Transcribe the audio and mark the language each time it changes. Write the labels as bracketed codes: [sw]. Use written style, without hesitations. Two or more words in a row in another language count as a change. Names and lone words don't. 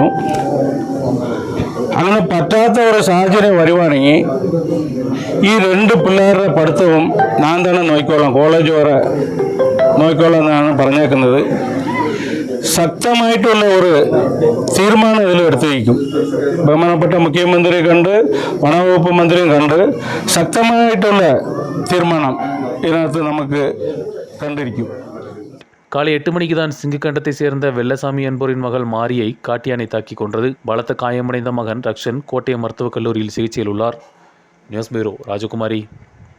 [ml] അങ്ങനെ പറ്റാത്ത ഒരു സാഹചര്യം വരുവാണെങ്കിൽ ഈ 2 പിള്ളേരുടെ പഠിത്തവും ഞാൻ തന്നെ നോക്കിക്കോളാം, കോളേജ് വരെ നോക്കിക്കോളാം എന്നാണ് പറഞ്ഞേക്കുന്നത്. ശക്തമായിട്ടുള്ള ഒരു തീരുമാനം ഇതിൽ എടുത്തിരിക്കും. ബഹുമാനപ്പെട്ട മുഖ്യമന്ത്രി കണ്ട് വനവകുപ്പ് മന്ത്രിയും കണ്ട് ശക്തമായിട്ടുള്ള തീരുമാനം ഇതിനകത്ത് നമുക്ക് കണ്ടിരിക്കും. [ta] காலை 8 மணிக்கு தான் சிங்குக்கண்டத்தை சேர்ந்த வெள்ளசாமி என்போரின் மகள் மாரியை காட்டு யானை தாக்கி கொன்றது. பலத்த காயமடைந்த மகன் ரக்ஷன் கோட்டயம் மருத்துவக் கல்லூரியில் சிகிச்சையில் உள்ளார். [en] news bureau ராஜகுமாரி.